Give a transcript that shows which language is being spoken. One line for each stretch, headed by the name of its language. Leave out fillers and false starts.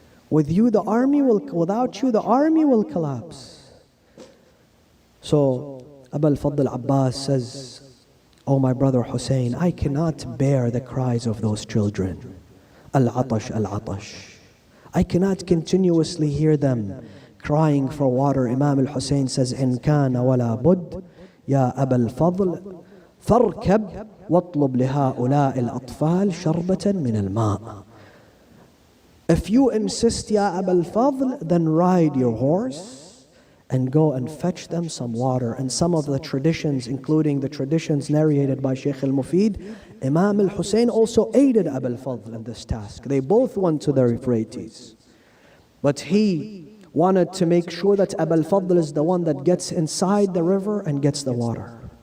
English: With you, the army will, without you, the army will collapse. So Abu al-Fadl Abbas says, Oh my brother Hussein, I cannot bear the cries of those children.
Arabic: Al-Atash, Al-Atash.
English: I cannot continuously hear them crying for water.
Arabic: Imam al-Hussein says, إن كان ولا بد يا أبا الفضل فاركب واطلب لهؤلاء الأطفال شربة من الماء.
English: If you insist, Ya Aba al-Fadl, then ride your horse and go and fetch them some water. And some of the traditions, including the traditions narrated by Shaykh al-Mufid, Imam al-Hussein also aided Aba al-Fadl in this task. They both went to the Euphrates. But he wanted to make sure that Aba al-Fadl is the one that gets inside the river and gets the water.